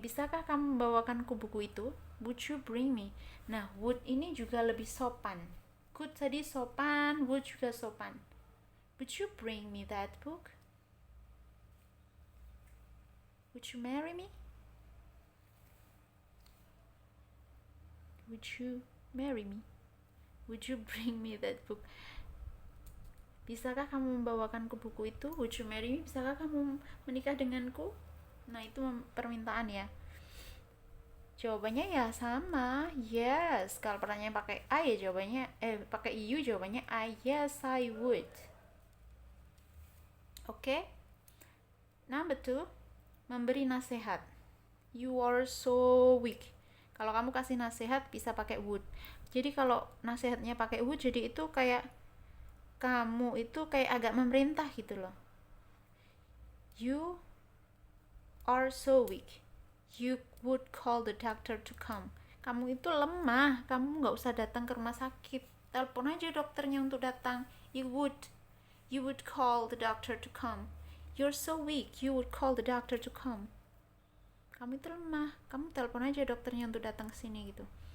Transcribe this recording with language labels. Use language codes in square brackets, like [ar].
[id] Bisakah kamu membawakanku buku itu? [en] Would you bring me? [id] Nah, would ini juga lebih sopan. Could tadi sopan, would juga sopan. [en] Would you bring me that book? Would you marry me? Would you marry me? Would you bring me that book? [id] Bisakah kamu membawakanku buku itu? [en] Would you marry me? [id] Bisakah kamu menikah denganku? Nah, itu permintaan ya. Jawabannya ya sama, yes. Kalau pertanyaan pakai I ya jawabannya, pakai you jawabannya I, [en] yes I would. [id] Oke. Number 2, memberi nasihat. [en] You are so weak. [id] Kalau kamu kasih nasihat bisa pakai would. Jadi kalau nasihatnya pakai would, jadi itu kayak kamu itu kayak agak memerintah gitu loh. [en] You are so weak. You would call the doctor to come. [id] Kamu itu lemah, kamu nggak usah datang ke rumah sakit. Telepon aja dokternya untuk datang. [en] You would call the doctor to come. You're so weak. You would call the doctor to come. [id] Kamu itu lemah, kamu telepon aja dokternya untuk datang ke sini gitu.